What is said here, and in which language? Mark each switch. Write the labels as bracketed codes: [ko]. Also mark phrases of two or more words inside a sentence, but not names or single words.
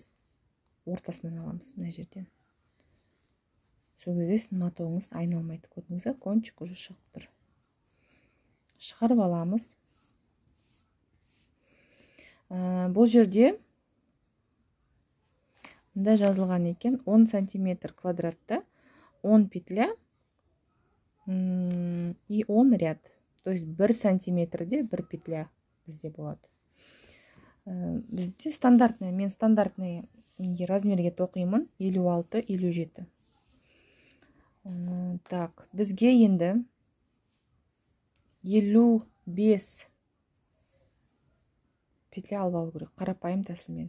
[kk] Ортасынан аламыз мына жерден. Сол кезде сіздің матоғыңыз айналмайды. Көрдіңіз, [ru] кончик уже [kk] шығып тұр. Шығарып аламыз. Бұл жерде мында жазылған екен 10 сантиметр квадратта 10 [ru] петля и 10 ряд. То есть [kk] 1 сантиметрде 1 петля бізде болады. Бізде стандартный, мен стандартный размерге тоқимын 56-57. Так, бізге енді 55 петля алып алу керек, қарапайым тәсілмен.